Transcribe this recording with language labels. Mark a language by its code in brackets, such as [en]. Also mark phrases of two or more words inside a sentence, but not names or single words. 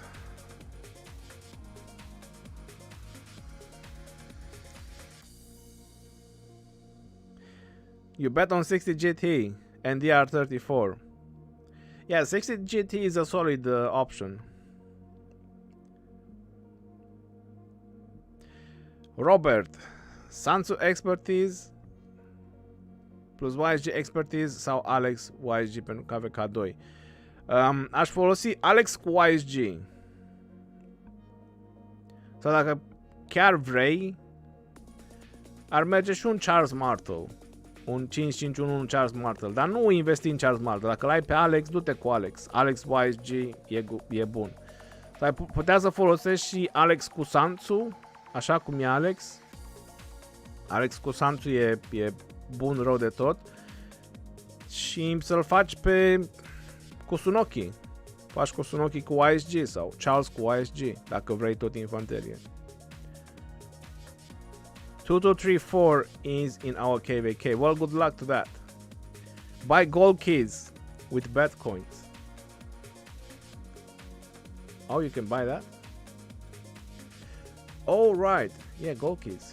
[en] You bet on 60 GT and DR34. Yeah, 60 GT is a solid option. [ro] Robert, Sansu [en] expertise plus YSG expertise [ro] sau Alex YSG pentru KVK2. Aș folosi Alex cu YSG. Sau dacă chiar vrei, ar merge și un Charles Martel. Un 5-5-1, un Charles Martel. Dar nu investi în Charles Martel. Dacă l-ai pe Alex, du-te cu Alex. Alex YSG e bun. Sau putea să folosești și Alex Cusanțu, așa cum e Alex. Alex Cusanțu e bun rău de tot. Și să-l faci pe Kusunoki. Faci Kusunoki cu ASG sau Charles cu ASG, dacă vrei tot infanterie. [en] 2234 is in our KVK. Well, good luck to that. Buy gold keys with bet coins. Oh, you can buy that? Oh, right. Yeah, gold keys.